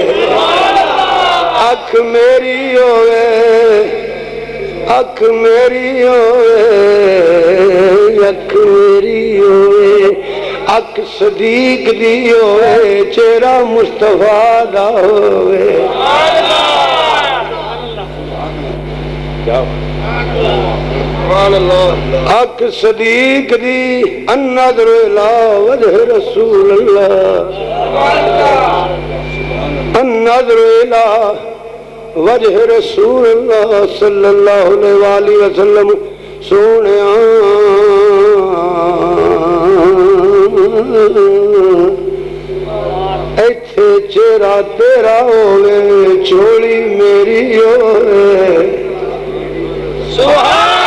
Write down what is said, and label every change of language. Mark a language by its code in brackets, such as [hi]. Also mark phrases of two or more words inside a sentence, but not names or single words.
[pa] اکھ میری ہوئے اکھ میری ہوئے اکھ میری ہوئے اکھ صدیق دی ہوئے چہرہ مصطفیٰ دا ہوئے کیا حق صدیق دی [ar] النظر الى وجہ رسول اللہ النظر الى وجہ رسول اللہ صلی اللہ علیہ وآلہ وسلم سونیا [pa] ایتھے چہرہ تیرا ہوئے چوڑی میری ہوئے سبحان